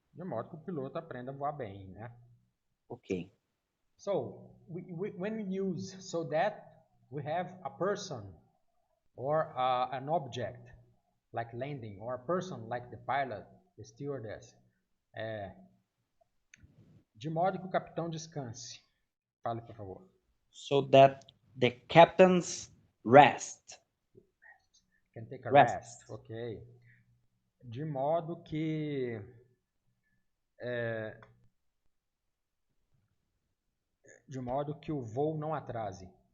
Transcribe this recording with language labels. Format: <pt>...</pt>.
<pt>De modo que o piloto aprenda a voar bem, né?</pt> <en>Okay. So, when we use so that, we have a person or an object like landing, or a person like the pilot, the stewardess.</en> <pt>De modo que o capitão descanse. Fale, por favor.</pt> <en>So that the captain's rest. Can take a rest. Ok.</en> <pt>De modo que o voo não atrase.</pt>